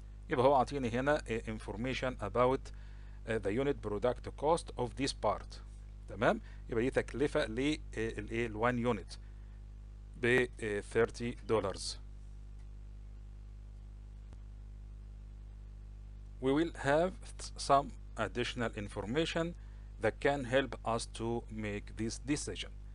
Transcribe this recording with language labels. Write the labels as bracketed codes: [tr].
[ar] يبقى هو عطيني هنا [en] information about the unit product cost of this part. [ar] تمام. يبقى دي تكلفة لل 1 unit ب $30. [en] We will have some additional information that can help us to make this decision.